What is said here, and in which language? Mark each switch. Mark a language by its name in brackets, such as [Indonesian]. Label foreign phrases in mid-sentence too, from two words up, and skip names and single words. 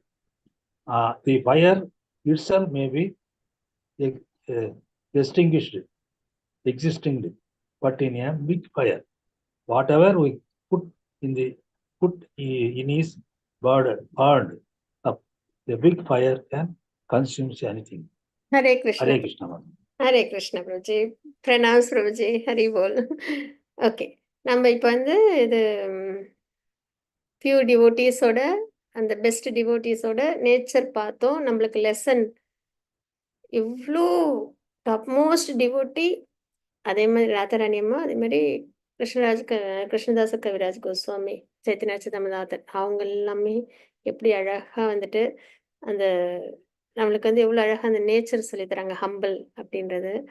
[English] The fire itself may be extinguished, existing, but in a big fire, whatever we put in his burned up, the big fire can consume anything. [Tamil] ஹரே கிருஷ்ண. [English] Hare Krishna. [Tamil] ஹரே கிருஷ்ண பிரபுஜி. பிரணாம்ஸ் பிரபுஜி. ஹரி போல். ஓகே, நம்ம இப்போ வந்து இது [English] few devotees [Tamil] அந்த [English] best devotees nature [Tamil] பார்த்தோம். நம்மளுக்கு லெசன் இவ்வளோ [English] top most devotee, [Tamil] அதே மாதிரி ராதாராணி அம்மா, அதே மாதிரி கிருஷ்ணதாச கவிராஜ் கோஸ்வாமி, சைத்தன்ய சிதம்பரநாதன், அவங்க எல்லாமே எப்படி அழகாக வந்துட்டு அந்த நம்மளுக்கு வந்து எவ்வளோ அழகாக அந்த நேச்சர் சொல்லித்தராங்க, ஹம்பிள் அப்படின்றது.